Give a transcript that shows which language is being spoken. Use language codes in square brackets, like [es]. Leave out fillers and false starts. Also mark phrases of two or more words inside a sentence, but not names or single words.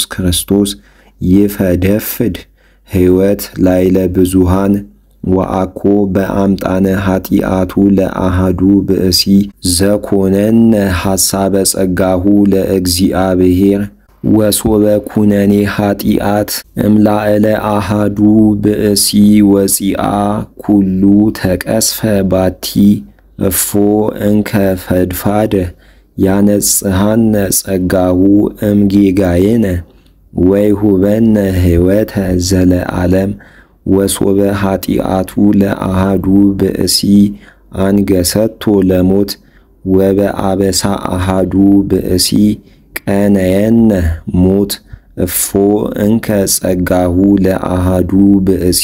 [gez] ክርስቶስ ይፈደፍድ ሕይወት ላዕለ ብዙሃን ወአኮ በአምጣነ ኃጢአቱ ለአሃዱ ብእሲ ዘኮነነ ሐሳበ ጸጋሁ ለእግዚአብሔር ወሶበ ኩነኔ ኃጢአት እምላዕለ አሃዱ ብእሲ ወፂአ ኩሉ ተቀስፈ ባቲ እፎ እንከ ፈድፋደ ያነጽሐነ ጸጋሁ እምጌጋየነ ወይሁበነ ሕይወተ ዘለዓለም ወሶበ ኃጢአቱ ለአሃዱ ብእሲ አንገሰቶ ለሞት ወበአበሳ አሃዱ ብእሲ ቀነየነ ሞት እፎ እንከ ጸጋሁ ለአሃዱ ብእሲ